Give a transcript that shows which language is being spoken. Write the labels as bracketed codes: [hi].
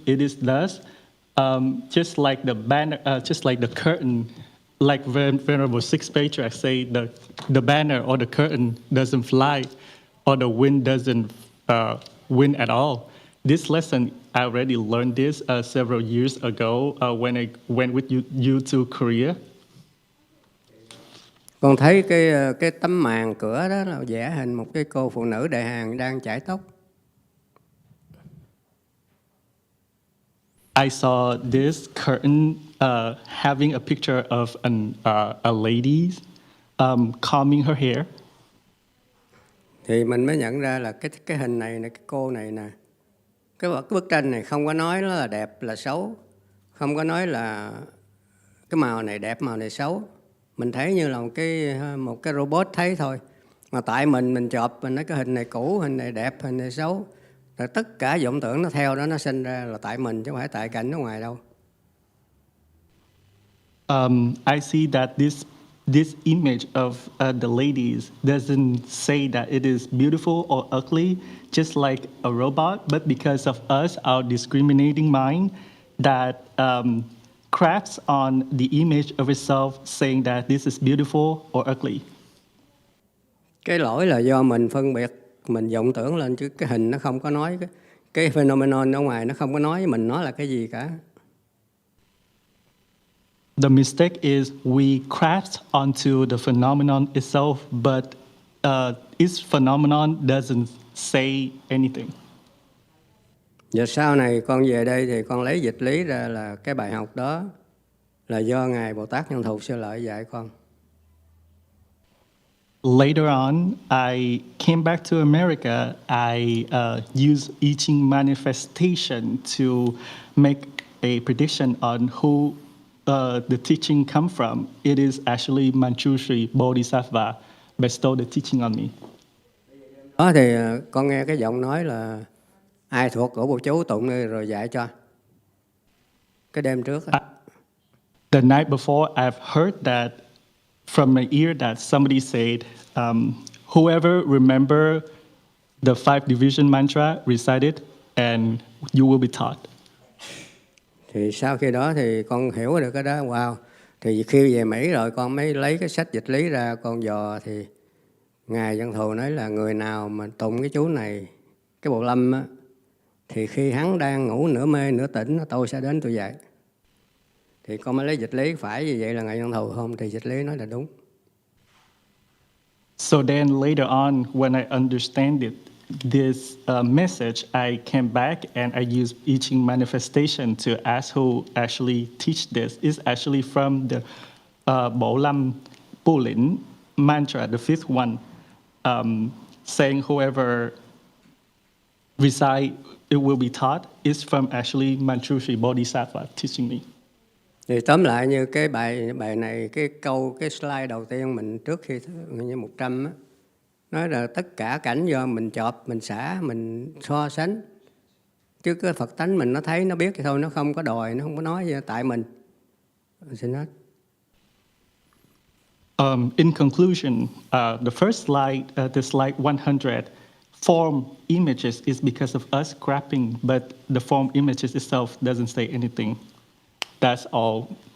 [en] It is thus, just like the banner, just like the curtain, like Venerable Sixth Patriarch say, the banner or the curtain doesn't fly, or the wind doesn't win at all. This lesson, I already learned this several years ago when I went with you to Korea. [vi] Con thấy cái tấm màn cửa đó là vẽ hình một cái cô phụ nữ đại hàn đang chải tóc. [en] I saw this curtain having a picture of a lady combing her hair. [vi] Thì mình mới nhận ra là cái hình này, cái cô này nè, cái bức tranh này không có nói nó là đẹp là xấu, không có nói là cái màu này đẹp màu này xấu. Mình thấy như là một cái robot thấy thôi. Mà tại mình chụp, mình nói cái hình này cũ, hình này đẹp, hình này xấu. Rồi tất cả vọng tưởng nó theo đó, nó sinh ra là tại mình chứ không phải tại cảnh ở ngoài đâu. [en] I see that this image of the ladies doesn't say that it is beautiful or ugly, just like a robot, but because of us, our discriminating mind, that crafts on the image of itself, saying that this is beautiful or ugly. [vi] Cái lỗi là do mình phân biệt, mình vọng tưởng lên, chứ cái hình nó không có nói, cái phenomenon ở ngoài nó không có nói với mình nó là cái gì cả. [en] The mistake is we craft onto the phenomenon itself, but its phenomenon doesn't say anything. [vi] Giờ sau này con về đây thì con lấy dịch lý ra là cái bài học đó là do Ngài Bồ Tát Nhân Thù Sư Lợi dạy con. [en] Later on, I came back to America. I used I Ching manifestation to make a prediction on who the teaching come from. It is actually Manchushri Bodhisattva bestowed the teaching on me. [vi] Đó thì con nghe cái giọng nói là ai thuộc của bộ chú tụng rồi dạy cho. Cái đêm trước. [en] The night before, I've heard that from my ear that somebody said, whoever remember the 5 division mantra, recite it, and you will be taught. [vi] Thì sau khi đó thì con hiểu được cái đó, wow. Thì khi về Mỹ rồi con mới lấy cái sách dịch lý ra con dò, thì Ngài Văn Thù nói là người nào mà tụng cái chú này, cái bộ lâm á, thì khi hắn đang ngủ nửa mê nửa tỉnh, tôi sẽ đến tôi dạy. Thì con mới lấy dịch lý, phải như vậy là Ngài Văn Thù không? Thì dịch lý nói là đúng. [en] So then later on, when I understand it, this message, I came back and I used I Ching manifestation to ask who actually teach this. It's actually from the Bo Lam Pu Lin mantra, the 5th one, saying whoever recite, it will be taught. It's from actually Manchushri Bodhisattva teaching me. [vi] Thì tóm lại như cái bài này, cái slide đầu tiên mình trước khi như 100 á, nói là tất cả cảnh do mình chộp, mình xả, mình so sánh. Chứ cái Phật tánh mình nó thấy, nó biết thì thôi, nó không có đòi, nó không có nói gì tại mình. Xin hết. [en] In conclusion, the first slide, the slide 100, form images is because of us grabbing, but the form images itself doesn't say anything. That's all.